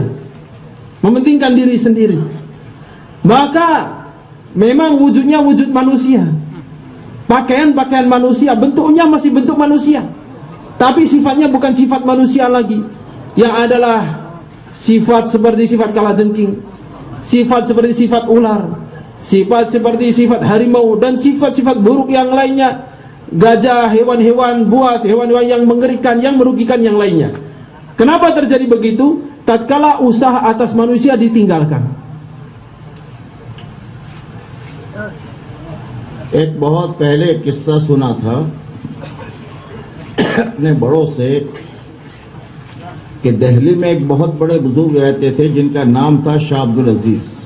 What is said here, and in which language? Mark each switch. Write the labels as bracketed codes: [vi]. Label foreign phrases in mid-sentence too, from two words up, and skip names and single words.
[id] Mementingkan diri sendiri. Maka memang wujudnya wujud manusia, pakaian-pakaian manusia, bentuknya masih bentuk manusia, tapi sifatnya bukan sifat manusia lagi, yang adalah sifat seperti sifat kalajengking, sifat seperti sifat ular, sifat seperti sifat harimau, dan sifat-sifat buruk yang lainnya, gajah, hewan-hewan buas, hewan-hewan yang mengerikan, yang merugikan yang lainnya. Kenapa terjadi begitu? Tatkala usaha atas manusia ditinggalkan. [hi] एक बहुत पहले किस्सा सुना था अपने बड़ों से कि दिल्ली में एक बहुत बड़े बुजुर्ग रहते थे जिनका नाम था शाह अब्दुल अजीज।